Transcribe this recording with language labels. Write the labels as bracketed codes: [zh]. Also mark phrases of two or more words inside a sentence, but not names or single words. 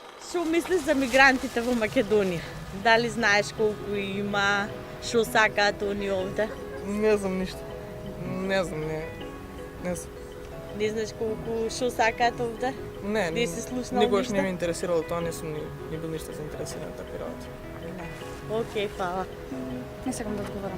[mk] Що мислиш за мигрантите в Македония? Дали знаеш колко има, що сакаат они овде? [bg] Не знам нищо. Не знам. [mk] Не знаеш колко що сакаат овде? Не си слушнал никогаш ништо? не ме интересирало тоа, не сум ни бил ништо заинтересиран на такви работи. Окей, фала. Не сакам да одговорам.